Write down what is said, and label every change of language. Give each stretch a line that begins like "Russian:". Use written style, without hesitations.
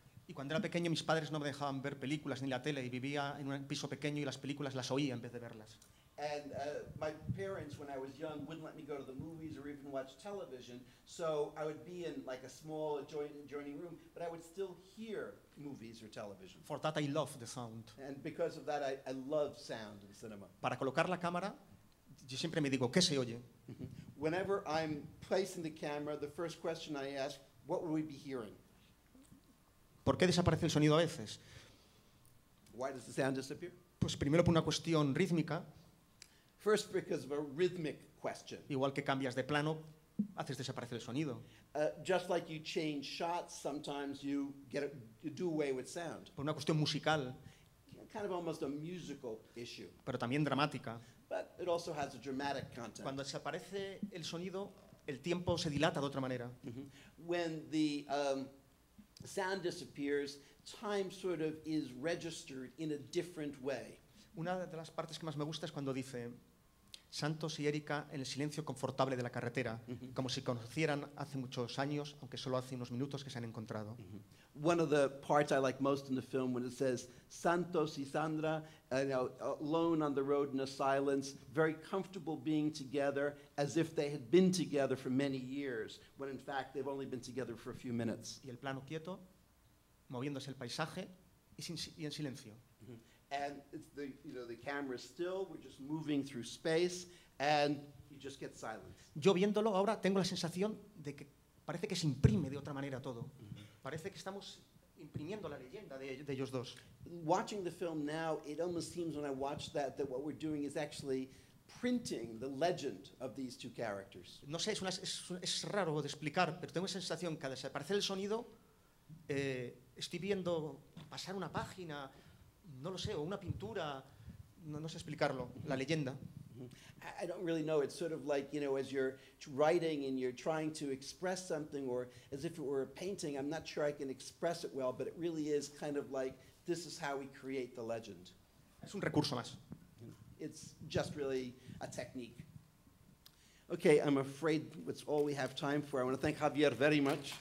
Spanish: Y cuando era pequeño mis padres no me dejaban ver películas ni la tele y vivía en un piso pequeño y las películas las oía en vez de verlas.
English: And my parents, when I was young, wouldn't let me go to the movies or even watch television, so I would be in like a small adjoining room, but I would still hear movies or television. For that I love the sound. And because of that, I love sound in cinema.
Spanish: Para colocar la cámara, yo siempre me digo, ¿qué se oye?
English: Whenever I'm placing the camera, the first question I ask, what would we be hearing?
Spanish: ¿Por qué desaparece el sonido a veces?
English: Why does the sound disappear?
Spanish: Pues primero por una cuestión rítmica.
English: First, because of a rhythmic question.
Spanish: Igual que cambias de plano, haces desaparecer el sonido.
English: Just like you change shots, sometimes you do away with sound.
Spanish: Por una cuestión musical,
English: Kind of almost a musical issue.
Spanish: pero también dramática.
English: But it also has a dramatic content.
Spanish: Cuando desaparece el sonido, el tiempo se dilata de otra manera.
English: When the sound disappears, time sort of is registered in a different way.
Spanish: Una de las partes que más me gusta es cuando dice, Santos y Erika en el silencio confortable de la carretera, como si conocieran hace muchos años, aunque solo hace unos minutos que se han encontrado.
English: One of the parts I like most in the film when it says Santos y Sandra, alone on the road in a silence, very comfortable being together as if they had been together for many years, when in fact they've only been together for a few minutes.
Spanish: Y el plano quieto, moviéndose el paisaje y en silencio.
English: And it's the camera's still, we're just moving through space, and you just get silence.
Spanish: Yo viéndolo ahora tengo la sensación de que parece que se imprime de otra manera todo. Parece que estamos imprimiendo la leyenda de ellos dos.
English: Watching the film now, it almost seems when I watch that what we're doing is actually printing the legend of these two characters.
Spanish: No sé, es raro de explicar, pero tengo esa sensación que al desaparecer el sonido, estoy viendo pasar una página, no lo sé, o una pintura, no sé explicarlo, la leyenda.
English: I don't really know. It's sort of like, as you're writing and you're trying to express something, or as if it were a painting, I'm not sure I can express it well, but it really is kind of like, this is how we create the legend.
Spanish: Es un recurso más.
English: It's just really a technique. Okay, I'm afraid that's all we have time for. I want to thank Javier very much